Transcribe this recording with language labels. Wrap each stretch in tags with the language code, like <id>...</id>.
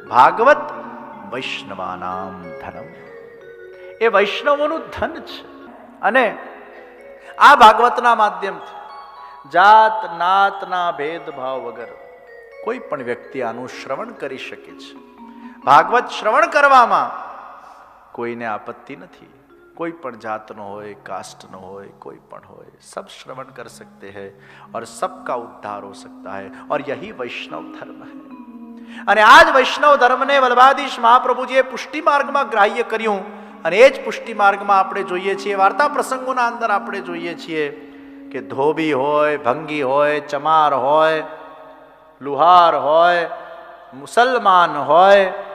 <gu>ભાગવત વૈષ્ણવાનામ ધનમ, એ વૈષ્ણવોનું ધન છે. અને આ ભાગવતના માધ્યમથી જાત નાતના ભેદભાવ વગર કોઈ પણ વ્યક્તિ આનું શ્રવણ કરી શકે છે. ભાગવત શ્રવણ કરવામાં કોઈને આપત્તિ નથી. कोई पण जातनो होय, कास्टनो होय, कोई पण होय,</gu> <hi>सब श्रवण कर सकते हैं और सबका उद्धार हो सकता है. और यही वैष्णव धर्म है.</hi> <gu>અને આ જ વૈષ્ણવ ધર્મને વલ્લભાધીશ મહાપ્રભુજીએ પુષ્ટિ માર્ગમાં ગ્રાહ્ય કર્યું. અને એ જ પુષ્ટિ માર્ગમાં આપણે જોઈએ છીએ, વાર્તા પ્રસંગોના અંદર આપણે જોઈએ છીએ કે ધોબી હોય, ભંગી હોય, ચમાર હોય, લુહાર હોય, મુસલમાન હોય,</gu>